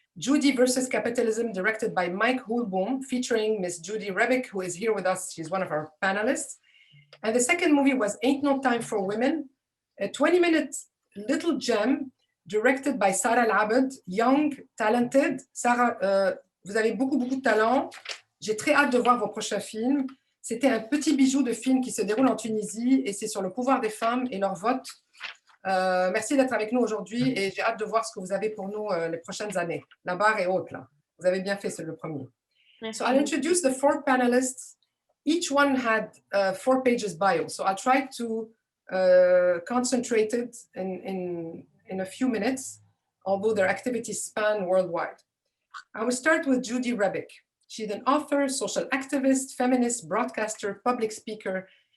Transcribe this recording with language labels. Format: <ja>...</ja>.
<en>Judy versus Capitalism, directed by Mike Hulboom, featuring Miss Judy Rebic, who is here with us. She's one of our panelists. And the second movie was Ain't No Time for Women, a 20-minute little gem directed by Sarah Al-Abed, young, talented.</en> <fr>Sarah, vous avez beaucoup de talent. J'ai très hâte de voir vos prochains films. C'était un petit bijou de film qui se déroule en Tunisie et c'est sur le pouvoir des femmes et leur vote. Merci d'être avec nous aujourd'hui et j'ai hâte de voir ce que vous avez pour nous les prochaines années. La barre est haute là. Vous avez bien fait, c'est le premier. Merci.</fr> <en>So I'll introduce the 4 panelists. Each one had 4 pages bio. So I'll try to concentrate it in a few minutes, although their activities span worldwide. I will start with Judy Rebic. She's an author, social activist, feminist, broadcaster, public speaker.</en>